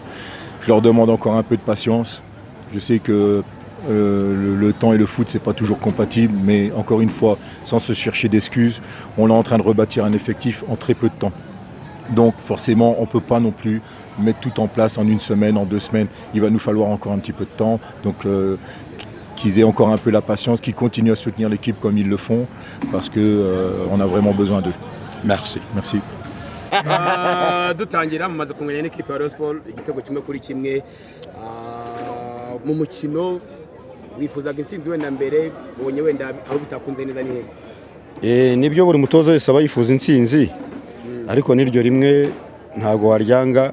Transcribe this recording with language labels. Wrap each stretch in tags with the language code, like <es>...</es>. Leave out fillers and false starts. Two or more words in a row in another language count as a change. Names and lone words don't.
<fr>Je leur demande encore un peu de patience. Je sais que le temps et le foot, c'est pas toujours compatible, mais encore une fois, sans se chercher d'excuses, on est en train de rebâtir un effectif en très peu de temps. Donc forcément, on ne peut pas non plus mettre tout en place en une semaine, en 2 semaines. Il va nous falloir encore un petit peu de temps. Donc qu'ils aient encore un peu la patience, qu'ils continuent à soutenir l'équipe comme ils le font, parce qu'on a vraiment besoin d'eux. Merci. Merci.</fr> <rw>dutangira mumaze kumenya n'ikipe ya Rayon Sport igitego kimwe kuri kimwe mu mukino wifuzaga intsinzi wenda mbere ubonye wenda aho bitakunze neza ni hehe? Nibyo buri mutoza wese aba yifuza intsinzi ariko n'iryo rimwe ntago waryanga.</rw>